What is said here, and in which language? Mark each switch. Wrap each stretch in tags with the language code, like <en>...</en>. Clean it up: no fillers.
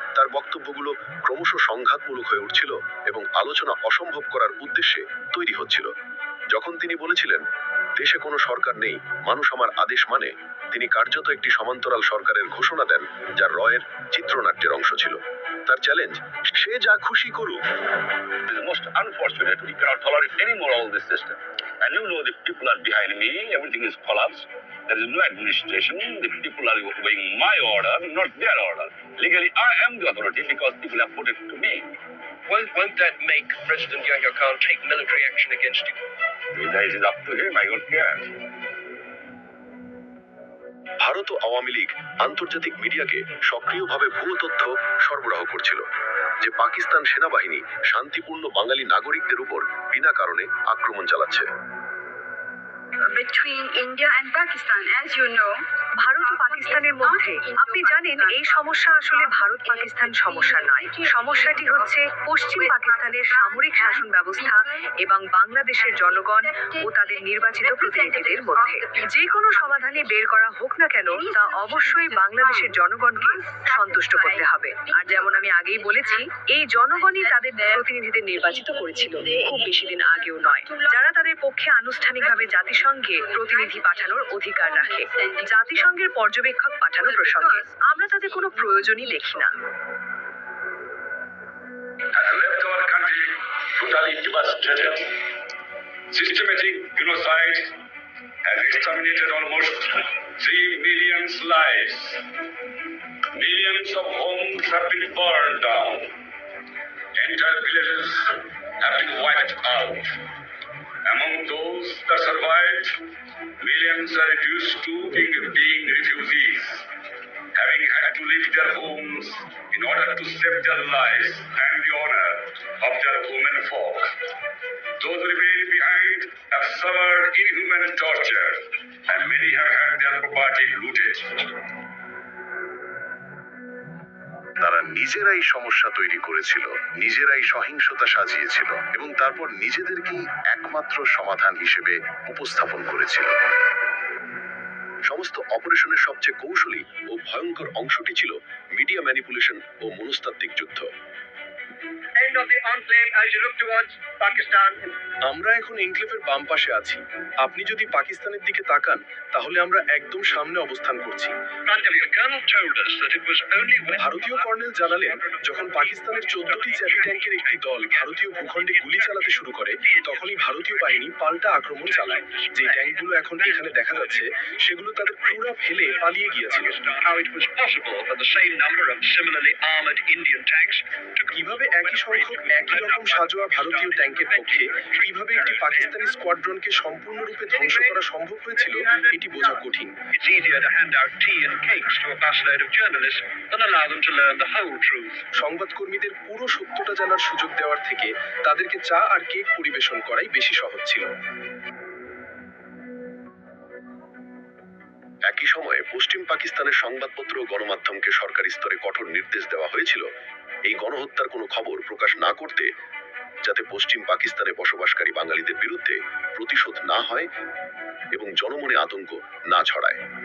<bn>তার বক্তব্যগুলো ক্রমশ সংঘাতমূলক হয়ে উঠছিল এবং আলোচনা অসম্ভব করার উদ্দেশ্যে তৈরি হচ্ছিল। যখন তিনি বলেছিলেন দেশে কোনো সরকার নেই, মানুষ আমার আদেশ মানে, তিনি কার্যত একটি সমান্তরাল সরকারের ঘোষণা দেন, যা রয়ের চিত্রনাট্যের অংশ ছিল। তার চ্যালেঞ্জ, সে যা খুশি করুক।</bn> <en>It is most unfortunate. We cannot tolerate any more all this system. And you know the people are behind me, everything is collapsed. There is no administration. The people are obeying my order, not their order. Legally, I am the authority because people have put it to me. Won't that make President Yahya Khan take military action against you? It is up to him, I don't care.</en> <bn>Bharat ও আওয়ামী লীগ আন্তর্জাতিক মিডিয়াকে সক্রিয়ভাবে ভুয়ো তথ্য সরবরাহ করছিল যে পাকিস্তান সেনাবাহিনী শান্তিপূর্ণ বাঙালি নাগরিকদের উপর বিনা কারণে আক্রমণ চালাচ্ছে।</bn> <en>Between India and Pakistan, as you know,</en> <bn>Bharat ও পাকিস্তানের মধ্যে আপনি জানেন এই সমস্যা আসলে ভারত পাকিস্তান সমস্যা নয়। সমস্যাটি হচ্ছে পশ্চিম পাকিস্তানের সামরিক শাসন ব্যবস্থা এবং বাংলাদেশের জনগণ ও তাদের নির্বাচিত প্রতিনিধিদের মধ্যে। যে কোনো সমাধানে বের করা হোক না কেন, তা অবশ্যই বাংলাদেশের জনগণকে সন্তুষ্ট করতে হবে। আর যেমন আমি আগেই বলেছি, এই জনগণই তাদের প্রতিনিধিদের নির্বাচিত করেছিল, খুব বেশি দিন আগেও নয়, যারা তাদের পক্ষে আনুষ্ঠানিকভাবে জাতিসংঘে প্রতিনিধি পাঠানোর অধিকার রাখে। জাতিসংঘের পর্যবেক্ষক পাঠানো প্রসঙ্গে আমরা তাদের কোনো প্রয়োজনই দেখি না।</bn> <en>Has left our country totally devastated. Systematic genocide has exterminated almost 3 million lives. Millions of homes have been burned down. Entire villages have been wiped out. Among those that survived, millions are reduced to being refugees, having had to leave their homes in order to save their lives and the honor of their women folk. Those who remained behind have suffered inhuman torture, and many have had their property looted.</en> <bn>তারা নিজেরাই সমস্যা তৈরি করেছিল, নিজেরাই সহিংসতা সাজিয়েছিল এবং তারপর নিজেদেরকেই একমাত্র সমাধান হিসেবে উপস্থাপন করেছিল। সমস্ত অপারেশনের সবচেয়ে কৌশলী ও ভয়ঙ্কর অংশটি ছিল মিডিয়া ম্যানিপুলেশন ও মনস্তাত্ত্বিক যুদ্ধ।</bn> <en>End of the enclave as you look towards Pakistan.</en> <bn>আমরা এখন এনক্লেভের বাম পাশে আছি। আপনি যদি পাকিস্তানের দিকে তাকান তাহলে আমরা একদম সামনে অবস্থান করছি।</bn> <en>The colonel told us that it was only when</en> <bn>ভারতীয় কর্নেল জানালেন, যখন পাকিস্তানের 14টি চ্যাপি ট্যাঙ্কের একটি দল ভারতীয় ভূখণ্ডে গুলি চালাতে শুরু করে, তখনই ভারতীয় বাহিনী পাল্টা আক্রমণ চালায়। যে ট্যাঙ্কগুলো এখন এখানে দেখা যাচ্ছে সেগুলো তাদের ক্রুরা ফেলে পালিয়ে গিয়েছিল।</bn> <en>how it was possible for the same number of similarly armored Indian tanks to</en> <bn>কিভাবে একই সংখ্যক একই রকম সাজোয়া ভারতীয় ট্যাঙ্কের পক্ষে কিভাবে একটি পাকিস্তানি স্কোয়াড্রনকে সম্পূর্ণরূপে ধ্বংস করা সম্ভব হয়েছিল এটি বোঝা কঠিন।</bn> <en>It's easier to hand out tea and cakes to a busload of journalists than allow them to learn the whole truth.</en> <bn>সংবাদকর্মীদের পুরো সত্যটা জানার সুযোগ দেওয়ার থেকে তাদেরকে চা আর কেক পরিবেশন করাই বেশি সহজ ছিল। একই সময়ে পশ্চিম পাকিস্তানের সংবাদপত্র ও গণমাধ্যমকে সরকারি স্তরে কঠোর নির্দেশ দেওয়া হয়েছিল এই গণহত্যার কোনো খবর প্রকাশ না করতে, যাতে পশ্চিম পাকিস্তানে বসবাসকারী বাঙালিদের বিরুদ্ধে প্রতিশোধ না হয় এবং জনমনে আতঙ্ক না ছড়ায়।</bn>